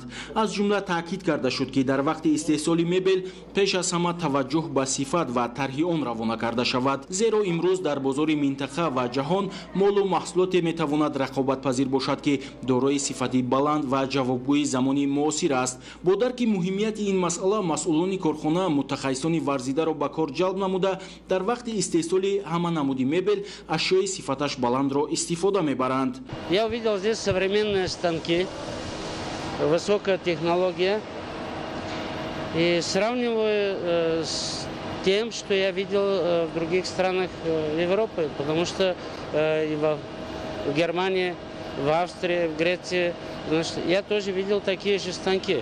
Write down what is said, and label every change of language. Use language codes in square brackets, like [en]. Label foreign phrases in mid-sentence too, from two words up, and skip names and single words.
[tg] аз ҷумла таъкид карда шуд ки дар вақти истеҳсоли мебел пеш аз ҳама таваҷҷӯҳ ба сифат ва тарҳи он равона карда шавад, зеро имрӯз дар бозори минтақа ва ҷаҳон молу маҳсулоте метавонад рақобатпазир бошад ки дорои сифати баланд ва ҷавобгӯи замони муосир аст. бо дарки муҳимияти ин масъала масъулони корхона мутахассисони варзидаро ба кор ҷалб намуда дар вақти истеҳсоли ҳама намуди мебел ашёи сифаташ баландро истифода мебаранд. [ru] Я увидел здесь современные станки, высокая технология, и сравниваю с тем, что я видел в других странах Европы, потому что и в Германии, в Австрии, в Греции, значит, я тоже видел такие же станки.